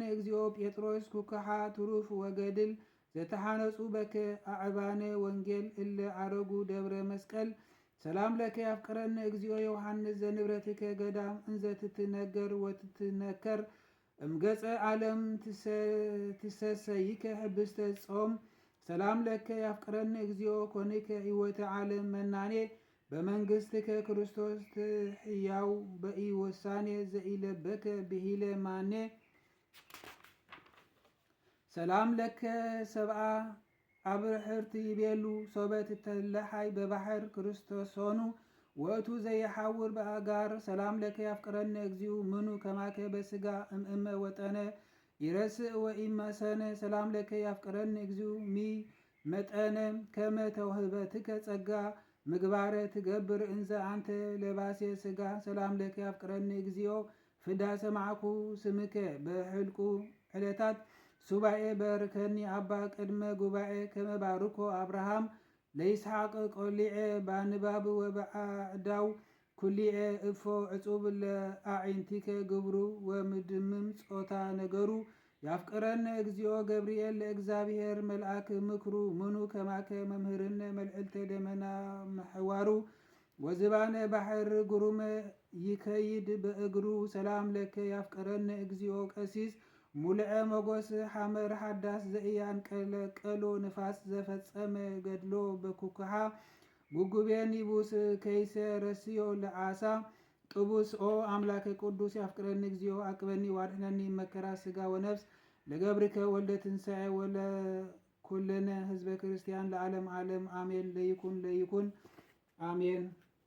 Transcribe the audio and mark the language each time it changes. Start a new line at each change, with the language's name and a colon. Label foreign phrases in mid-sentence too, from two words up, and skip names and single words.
Geez: እግዚኦ ጴጥሮስ ኩክሓ ትሩፍ ወገድል ዘተሓነጹ በከ አዕባነ ወንጌል እለ አረጉ ደብረ መስቀል ሰላም ለከ ያፍቀረን እግዚኦ ዮሐንስ ዘንብረትከ ገዳም እንዘ ትትነገር ወትትነከር እምገጸ ዓለም ትሰሰይከ ህብስተ ጾም ሰላም ለከ ያፍቀረን እግዚኦ ኮንከ ሕይወተ ዓለም መናኔ በመንግሥትከ ክርስቶስ ትሕያው በኢ ወሳኔ ዘኢለበከ ብሂለ ማኔ ሰላም ለከ ሰብአ አብርሕርቲ ይቤሉ ሶበት ተለሓይ በባሕር ክርስቶስ ሆኑ ወእቱ ዘይሓውር በአጋር ሰላም ለከ ያፍቅረነ እግዚኡ ምኑ ከማከ በስጋ እምእመ ወጠነ ይረስእ ወኢመሰነ ሰላም ለከ ያፍቅረነ እግዚኡ ሚ መጠነ ከመ ተውህበትከ ጸጋ ምግባረ ትገብር እንዘ አንተ ለባሴ ስጋ ሰላም ለከ ያፍቅረነ እግዚኦ ፍዳ ሰማዕኩ ስምከ በሕልቁ ዕለታት ሱባኤ በርከኒ አባ ቅድመ ጉባኤ ከመባርኮ አብርሃም ለይስሐቅ ቆሊዐ ባንባብ ወበዓዳው ኩሊዐ እፎ ዕጹብ ለአዒንቲከ ግብሩ ወምድምም ጾታ ነገሩ ያፍቅረነ እግዚኦ ገብርኤል ለእግዚአብሔር መልአክ ምክሩ ምኑ ከማከ መምህርነ መልዕልተ ደመና ምሕዋሩ ወዝባነ ባሕር ጉሩመ ይከይድ በእግሩ ሰላም ለከ ያፍቅረነ እግዚኦ ቀሲስ ሙልዐ መጎስ ሐመር ሓዳስ ዘእያን ቀሎ ንፋስ ዘፈጸመ ገድሎ በኩክሓ ጉጉቤን ይቡስ ከይሰ ረስዮ ለዓሳ ጥቡስ ኦ አምላከ ቅዱስ ያፍቅረኒ እግዚኦ አቅበኒ ዋድሕነኒ መከራ ስጋ ወነፍስ ለገብርከ ወልደ ትንሣኤ ወለኩልነ ህዝበ ክርስቲያን ለዓለም ዓለም አሜን። ለይኩን አሜን።